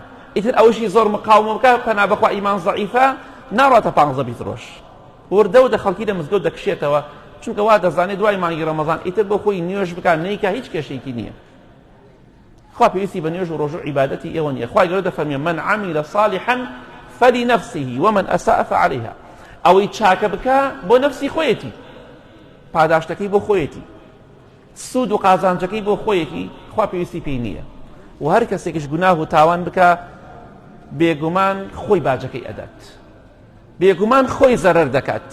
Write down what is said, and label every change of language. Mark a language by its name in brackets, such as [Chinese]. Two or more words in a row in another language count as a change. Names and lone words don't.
[Central Kurdish] ئیتر ئەوشی زۆر مقاومە بکە پەنا بەخوا ئیمان زەعیفە ناڕاتە 15-20 ڕۆژ وردەوە دە خەڵکی لە مزگەوت دەکشێتەوە، چونکە وا دەزانێت دوای مانگی ڕەمەزان ئیتر بۆ خۆی نوێژ بکە نیکە هیچ کێشەیەکی نییە. خوا پێویستی بە نوێژ و ڕۆژ و عیبادەتی ئێوە نییە. خوای گەورە دەفەرمێ [Arabic] من عمل صالحا فلنفسه ومن أساء فعليها. [Central Kurdish] ئەوەی چاکە بکە بۆ نفسی خۆیەتی، پاداشتەکەی بۆ خۆیەتی، سود و قازانجەکەی بۆ خۆیەتی، خوا پێویستی پێی نییە. و هەر کەسێکیش گوناه و تاوان بکە بێگومان خۆی باجەکەی ئەدات، بێگومان خۆی زەرەر دەکات.